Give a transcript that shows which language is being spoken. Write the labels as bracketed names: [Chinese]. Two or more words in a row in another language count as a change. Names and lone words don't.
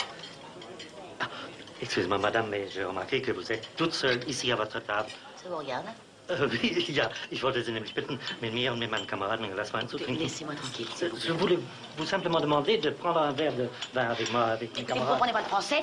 [French] Ah, excusez-moi, madame, mais j'ai remarqué que vous êtes toute seule ici à votre table. Ça vous regarde? Oui, [German] ja, ich wollte Sie nämlich bitten, mit mir und mit meinen Kameraden ein Glas Wein zu trinken. [French] Laissez-moi tranquille, s'il vous plaît. Je voulais vous simplement demander de prendre un verre de vin avec moi, avec mes Vous camarades. comprenez pas le français?